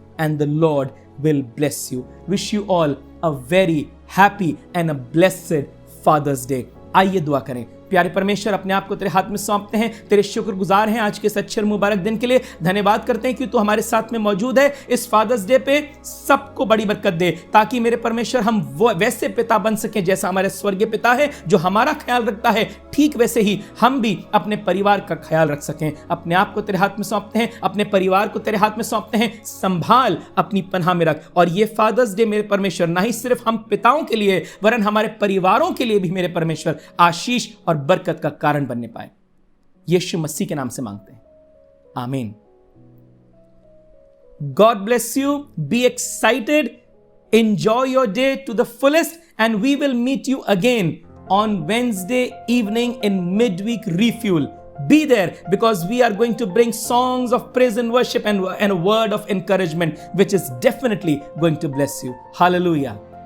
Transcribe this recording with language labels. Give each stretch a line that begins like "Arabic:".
English: And the Lord will bless you. Wish you all a very happy and a blessed Father's Day.
Hindi: आइए दुआ करें। प्यारे परमेश्वर, अपने आप को तेरे हाथ में सौंपते हैं, तेरे शुक्रगुजार हैं आज के इस अच्छे और मुबारक दिन के लिए। धन्यवाद करते हैं कि तू हमारे साथ में मौजूद है। इस फादर्स डे पे सबको बड़ी बरकत दे, ताकि मेरे परमेश्वर हम वो वैसे पिता बन सकें जैसा हमारे स्वर्गीय पिता है जो हमारा ख्याल रखता है, ठीक वैसे ही हम भी अपने परिवार का ख्याल रख सकें। अपने आप को तेरे हाथ में सौंपते हैं, अपने परिवार को तेरे हाथ में सौंपते हैं। संभाल, अपनी पनाह में रख। और ये फादर्स डे मेरे परमेश्वर ना ही सिर्फ हम पिताओं के लिए, वरन हमारे परिवारों के लिए भी मेरे परमेश्वर आशीष और बरकत का कारण बनने पाए। यीशु मसीह के नाम से मांगते हैं, आमीन।
English: God bless you. Be excited. Enjoy your day to the fullest, and we will meet you again on Wednesday evening in midweek refuel. Be there, because we are going to bring songs of praise and worship and a word of encouragement, which is definitely going to bless you. Hallelujah.